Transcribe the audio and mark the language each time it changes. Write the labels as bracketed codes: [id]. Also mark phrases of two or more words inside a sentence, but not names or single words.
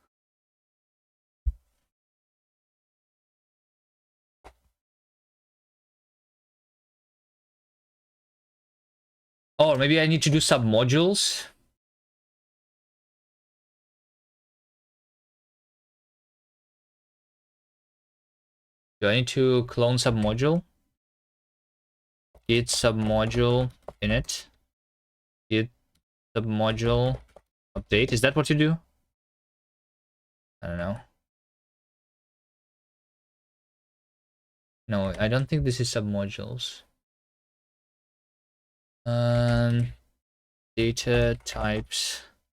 [en] Or maybe I need to do submodules. Do I need to clone submodule? Git submodule init. Git submodule update. Is that what you do? I don't know. No, I don't think this is submodules. Data types.